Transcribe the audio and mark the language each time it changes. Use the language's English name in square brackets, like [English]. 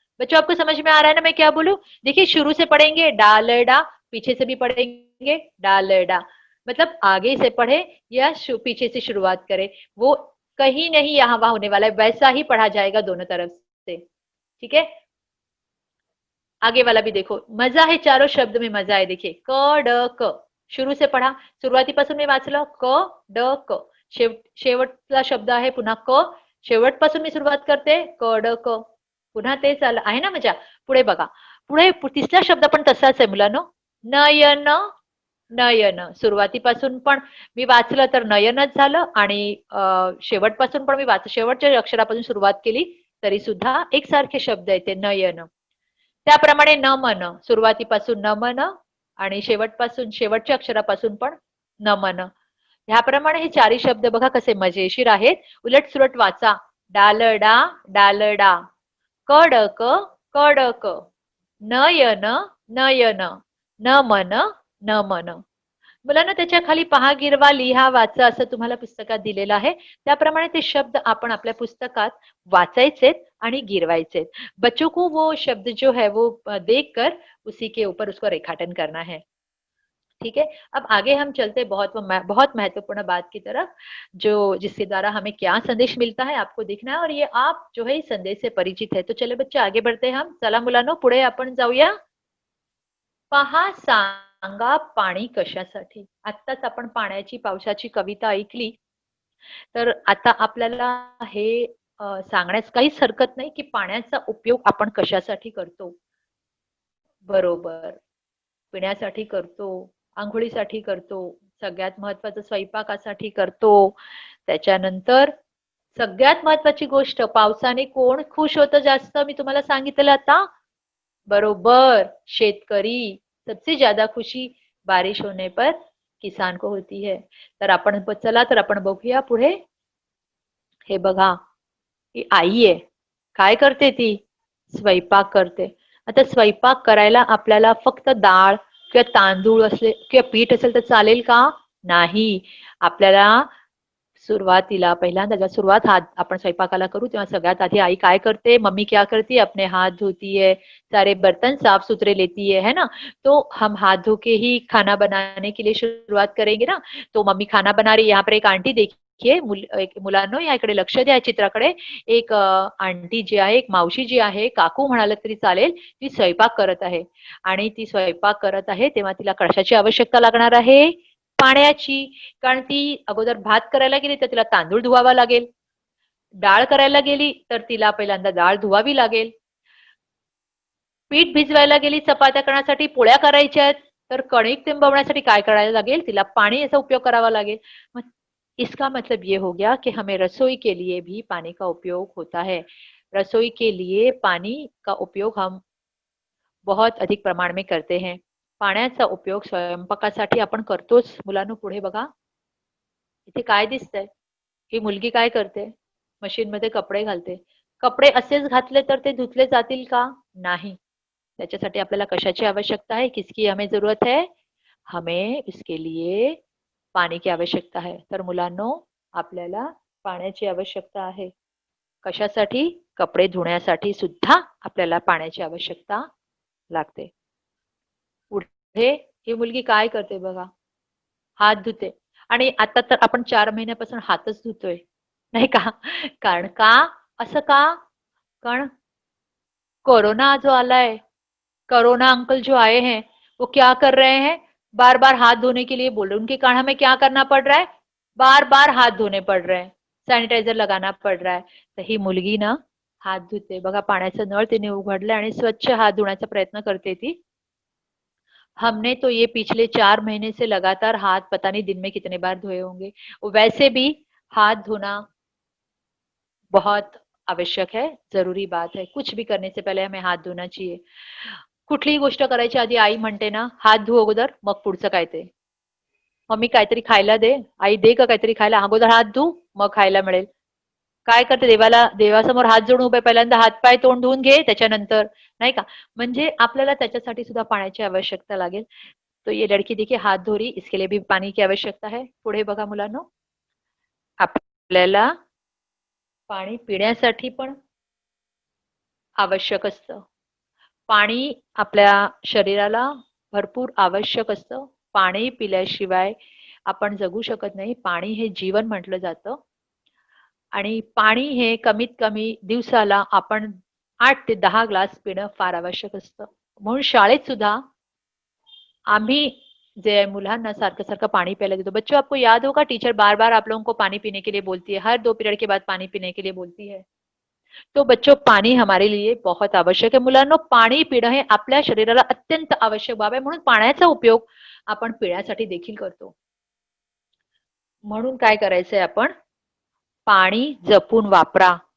[Hindi] बच्चों आपको समझ में आ रहा है ना मैं क्या बोलूं? देखिए शुरू से पढ़ेंगे डा, ल, डा, पीछे से भी पढ़ेंगे डा, ल, डा. मतलब आगे से पढ़े या पीछे से शुरुआत करें, वो कहीं नहीं यहाँ वहां होने वाला है, वैसा ही पढ़ा जाएगा दोनों तरफ से. ठीक है. आगे वाला भी देखो. मजा है, चारों शब्द में मजा है. देखिए क, ड, क. शुरू से पढ़ा, [Marathi] सुरुवातीपासून मी वाचलं क, ड, क. शेवटचा शब्द आहे पुन्हा क. शेवटपासून मी सुरुवात करते क, ड, क. पुन्हा तेच आलं आहे ना मजा. पुढे बघा. पुढे तिसरा शब्द पण तसाच आहे मुलांनो. नयन, नयन. सुरुवातीपासून पण मी वाचलं तर नयनच झालं आणि शेवटपासून पण मी शेवटच्या अक्षरापासून सुरुवात केली तरी सुद्धा एकसारखे शब्द येते. नयन. त्याप्रमाणे नमन. सुरुवातीपासून नमन आणि शेवटपासून शेवटच्या अक्षरापासून पण नमन. ह्याप्रमाणे हे चारही शब्द बघा कसे मजेशीर आहेत. उलट सुलट वाचा. डालडा, डालडा. कडक, कडक. नयन, नयन. नमन, नमन. मुलांना त्याच्या खाली पहा, गिरवा, लिहा, वाचा असं तुम्हाला पुस्तकात दिलेलं आहे. त्याप्रमाणे ते शब्द आपण आपल्या पुस्तकात वाचायचे आणि गिरवायचे. [Hindi] बच्चों को वो शब्द जो है वो देखकर उसी के ऊपर उसको रेखाटन करना है. ठीक है. अब आगे हम चलते बहुत महत्वपूर्ण बात की तरफ, जो जिसके द्वारा हमें क्या संदेश मिलता है आपको देखना है और ये आप जो है इस संदेश से परिचित है. तो चले बच्चे आगे बढ़ते हैं हम. [Marathi] चला मुलांनो पुढे आपण जाऊया. पहा, सांगा, पाणी कशासाठी. आत्ताच आपण पाण्याची पावसाची कविता ऐकली. तर आता आपल्याला हे सांगण्यास काहीच हरकत नाही की पाण्याचा उपयोग आपण कशासाठी करतो. बरोबर, पिण्यासाठी करतो, आंघोळीसाठी करतो, सगळ्यात महत्वाचं स्वयंपाकासाठी करतो. त्याच्यानंतर सगळ्यात महत्वाची गोष्ट, पावसाने कोण खुश होतं जास्त, मी तुम्हाला सांगितलं आता, बरोबर शेतकरी. [Hindi] सबसे ज्यादा खुशी बारिश होने पर किसान को होती है. [Marathi] तर आपण चला तर आपण बघूया पुढे. हे बघा, ही आई आहे. काय करते ती? स्वयंपाक करते. आता स्वयंपाक करायला आपल्याला फक्त डाळ किंवा तांदूळ असले किंवा पीठ असेल तर चालेल का? नाही. आपल्याला सुरुवातीला पहिल्यांदा जेव्हा सुरुवात हाथ अपन स्वयंपाकाला करू तेव्हा सगळ्यात आधी आई काय करते, [Hindi] मम्मी क्या करती है, अपने हाथ धोती है, सारे बर्तन साफ सुथरे लेती है ना. तो हम हाथ धो के ही खाना बनाने के लिए शुरुआत करेंगे ना. तो मम्मी खाना बना रही है, यहाँ पर एक आंटी देखिए, [Marathi] मुलांनो या इकडे लक्ष द्या चित्राकडे. एक आंटी जी आहे, एक मावशी जी आहे, काकू म्हणाले तरी चालेल, ती स्वयंपाक करत आहे. आणि ती स्वयंपाक करत आहे तेव्हा तिला कशाची आवश्यकता लागणार आहे? पाण्याची. कारण ती अगोदर भात करायला गेली तर तिला तांदूळ धुवावा लागेल. डाळ करायला गेली तर तिला पहिल्यांदा डाळ धुवावी लागेल. पीठ भिजवायला गेली चपात्या करण्यासाठी, पोळ्या करायच्या आहेत, तर कणिक तिंबवण्यासाठी काय करायला लागेल? तिला पाणी याचा उपयोग करावा लागेल. [Hindi] मग इसका मतलब ये हो गया कि हमें रसोई के लिए भी पानी का उपयोग होता है. रसोई के लिए पानी का उपयोग हम बहुत अधिक प्रमाण में करते हैं. [Marathi] पाण्याचा उपयोग स्वयंपाकासाठी आपण करतोच. मुलांनो पुढे बघा. इथे काय दिसतंय? ही मुलगी काय करते? मशीन मध्ये कपडे घालते. कपडे असेच घातले तर ते धुतले जातील का? नाही. त्याच्यासाठी आपल्याला कशाची आवश्यकता है? [Hindi] किसकी हमें जरूरत है? हमें इसके लिए पाणी की आवश्यकता है. [Marathi] तर मुलांनो आपल्याला पाण्याची आवश्यकता आहे. कशासाठी? कपडे धुण्यासाठी सुद्धा आपल्याला पाण्याची आवश्यकता लागते. पुढे ही मुलगी काय करते बघा, हात धुते. आणि आता तर आपण 4 महिन्यापासून हातच धुतोय, नहीं का? कारण का? असं का? [Hindi] कारण कोरोना जो आला है, कोरोना अंकल जो आए हैं, वो क्या कर रहे हैं? बार बार हाथ धोने के लिए बोल रहे हैं. उनके कारण हमें क्या करना पड़ रहा है? बार बार हाथ धोने पड़ रहे हैं, सॅनिटायझर लगाना पड़ रहा है. [Marathi] तर ही मुलगी ना हात धुते बघा, पाण्याचा नळ तिने उघडलाय आणि स्वच्छ हात धुण्याचा प्रयत्न करते ती. [Hindi] हमने तो ये पिछले 4 महीने से लगातार हाथ पता नहीं दिन में कितने बार धोए होंगे. वैसे भी हाथ धोना बहुत आवश्यक है, जरूरी बात है. कुछ भी करने से पहले हमें हात धुना चाहिए. [Marathi] कुठलीही गोष्ट करायची आधी आई म्हणते ना, हात धु अगोदर, मग पुढचं काय ते. मम्मी काहीतरी खायला दे, आई दे का काहीतरी खायला, अगोदर हात धु, मग खायला मिळेल. काय करते? देवासमोर हात जोडून उभे, पहिल्यांदा हातपाय तोंड धुवून घे, त्याच्यानंतर, नाही का? म्हणजे आपल्याला त्याच्यासाठी सुद्धा पाण्याची आवश्यकता लागेल. [Hindi] तो ये लड़की देखिए हाथ धो रही, इसके लिए भी पानी की आवश्यकता है. [Marathi] पुढे बघा मुलांनो, आपल्याला पाणी पिण्यासाठी पण आवश्यक असतं. पाणी आपल्या शरीराला भरपूर आवश्यक असतं. पाणी पिल्याशिवाय आपण जगू शकत नाही. पाणी हे जीवन म्हटलं जातं. आणि पाणी हे कमीत कमी दिवसाला आपण 8 ते 10 ग्लास पिणं फार आवश्यक असतं. म्हणून शाळेत सुद्धा आम्ही जे मुलांना सारखं सारखं पानी प्यायला देतो. [Hindi] बच्चों आपको याद होगा टीचर बार बार आप लोगों को पानी पीने के लिए बोलती है, हर 2 पीरियड के बाद पानी पीने के लिए बोलती है. तो बच्चों पाणी हमारे लिए बहुत आवश्यक [Marathi] आहे. मुलांनो पाणी पिणं हे आपल्या शरीराला अत्यंत आवश्यक बाब आहे. म्हणून पाण्याचा उपयोग आपण पिण्यासाठी देखील करतो. म्हणून काय करायचंय आपण? पाणी जपून वापरा.